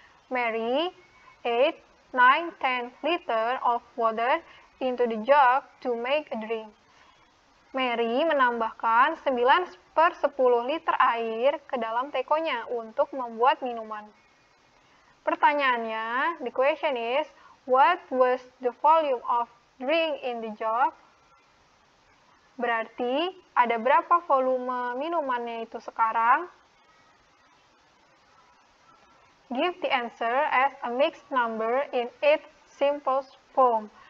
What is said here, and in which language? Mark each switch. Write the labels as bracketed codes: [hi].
[en] Mary ate 9/10 liter of water into the jug to make a drink. [id] Mary menambahkan 9/10 liter air ke dalam tekonya untuk membuat minuman. Pertanyaannya, [en] the question is, what was the volume of drink in the jug? [id] Berarti, ada berapa volume minumannya itu sekarang? [en] Give the answer as a mixed number in its simplest form.